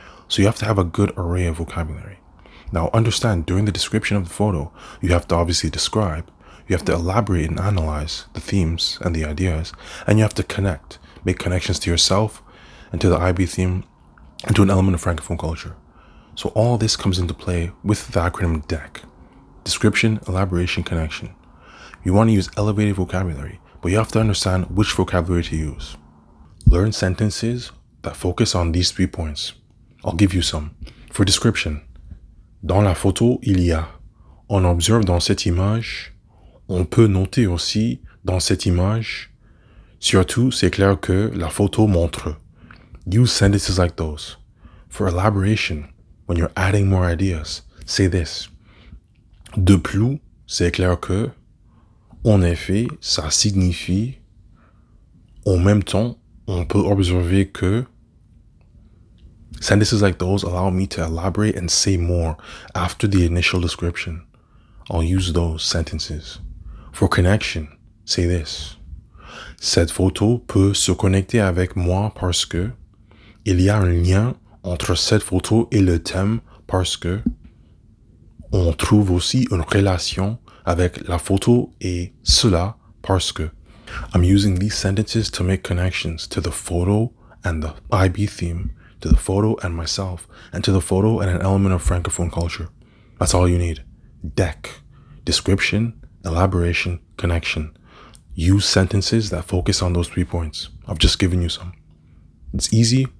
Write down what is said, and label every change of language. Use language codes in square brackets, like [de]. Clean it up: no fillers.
[en] So you have to have a good array of vocabulary. Now understand, during the description of the photo, you have to obviously describe, you have to elaborate and analyze the themes and the ideas, and you have to connect, make connections to yourself and to the IB theme and to an element of Francophone culture. So all this comes into play with the acronym DEC. Description, Elaboration, Connection. You want to use elevated vocabulary, but you have to understand which vocabulary to use. Learn sentences that focus on these 3 points. I'll give you some. For description, [fr] dans la photo, il y a. On observe dans cette image. On peut noter aussi dans cette image. Surtout, c'est clair que la photo montre. [en] Use sentences like those. For elaboration, when you're adding more ideas, say this. [fr] De plus, c'est clair que. En effet, ça signifie. En même temps, on peut observer que. [en] Sentences like those allow me to elaborate and say more after the initial description. I'll use those sentences. For connection, say this. [fr] Cette photo peut se connecter avec moi parce que il y a un lien entre cette photo et le thème parce que on trouve aussi une relation avec la photo et cela parce que. [en] I'm using these sentences to make connections to the photo and the IB theme, to the photo and myself, and to the photo and an element of Francophone culture. That's all you need. DEC. Description, Elaboration, Connection. Use sentences that focus on those 3 points. I've just given you some. It's easy.